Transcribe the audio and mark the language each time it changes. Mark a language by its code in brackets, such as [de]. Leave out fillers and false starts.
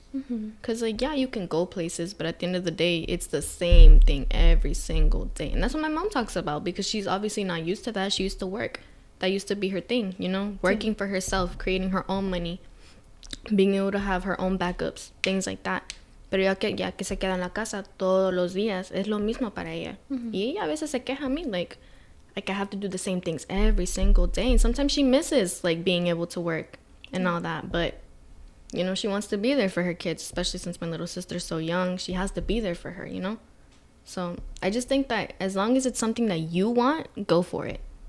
[en] Because, like, yeah, you can go places, but at the end of the day, it's the same thing every single day. And that's what my mom talks about, because she's obviously not used to that. She used to work. That used to be her thing, you know? Working for herself, creating her own money, being able to have her own backups, things like that. [es] Pero ya que se queda en la casa todos los días, es lo mismo para ella. Y ella a veces se queja a mí, like [en] I have to do the same things every single day. And sometimes she misses, like, being able to work and all that. But, you know, she wants to be there for her kids, especially since my little sister's so young. She has to be there for her, you know? So I just think that as long as it's something that you want, go for it.